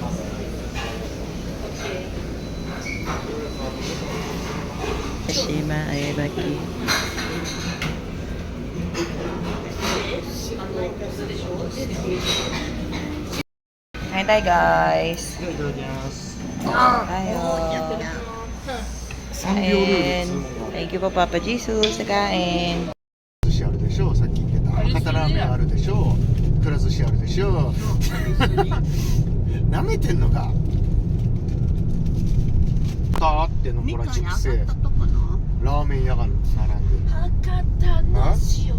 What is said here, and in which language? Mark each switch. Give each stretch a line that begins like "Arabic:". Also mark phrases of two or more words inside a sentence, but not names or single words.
Filipino: Shima Aibaki. Kain tayo guys. Tayo. Kain.
English: Thank you
Filipino: po Papa Jesus sa kain.
Japanese: 寿司あるでしょ。さっき言ってた博多ラーメンあるでしょ。くら寿司あるでしょ。なめてんのか。たーってのほら熟成。ラーメン屋が並んでる。博多の塩。